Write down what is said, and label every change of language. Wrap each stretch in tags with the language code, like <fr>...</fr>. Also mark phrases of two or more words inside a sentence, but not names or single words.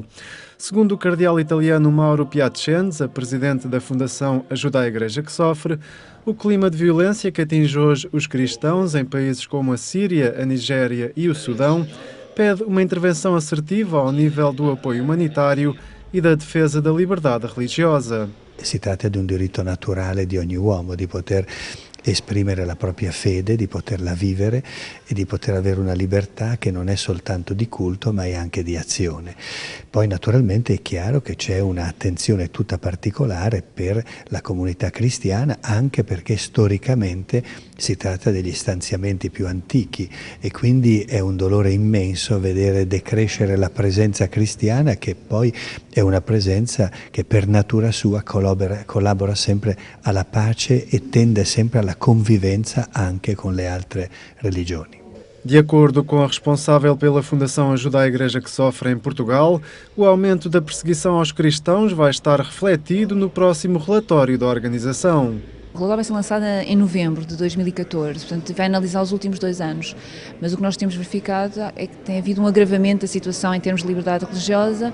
<pt>Segundo o cardeal italiano Mauro Piacenza, presidente da Fundação Ajuda à Igreja que Sofre, o clima de violência que atinge hoje os cristãos em países como a Síria, a Nigéria e o Sudão pede uma intervenção assertiva ao nível do apoio humanitário e da defesa da liberdade religiosa.</pt> <it>Si tratta di un diritto naturale di ogni uomo di poter esprimere la propria fede, di poterla vivere e di poter avere una libertà che non è soltanto di culto ma è anche di azione. Poi naturalmente è chiaro che c'è un'attenzione tutta particolare per la comunità cristiana, anche perché storicamente si tratta degli stanziamenti più antichi e quindi è un dolore immenso vedere decrescere la presenza cristiana, che poi è una presenza che per natura sua collabora sempre alla pace e tende sempre alla convivenza anche con le altre religioni.</it> <pt>De acordo com a responsável pela Fundação Ajuda à Igreja que Sofre em Portugal, o aumento da perseguição aos cristãos vai estar refletido no próximo relatório da organização. O relatório vai ser lançado em novembro de 2014, portanto vai analisar os últimos 2 anos, mas o que nós temos verificado é que tem havido um agravamento da situação em termos de liberdade religiosa.</pt>